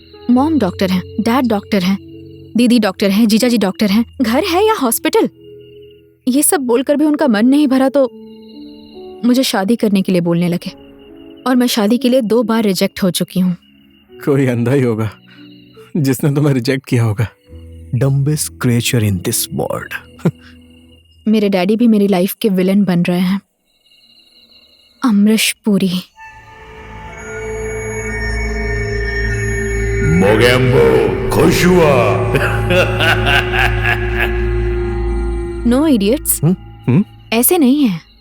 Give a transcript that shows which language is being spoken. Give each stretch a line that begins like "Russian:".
Hindi: Mom doctor हैं, dad doctor हैं, दीदी डॉक्टर हैं, जीजा जी डॉक्टर हैं, घर है या हॉस्पिटल? ये सब बोलकर भी उनका मन नहीं भरा तो मुझे शादी करने के लिए बोलने लगे, और मैं शादी के लिए 2 बार रिजेक्ट हो चुकी हूँ। कोई अंधा ही होगा जिसने तुम्हें रिजेक्ट किया होगा।
English: Dumbest creature in this world.
Hindi: मेरे डैडी भी मेरी लाइफ के विलन बन रहे हैं। अमरीश पुरी। मोगेम्बो खुश हुआ।
English: no idiots,
Hindi: ऐसे नहीं है।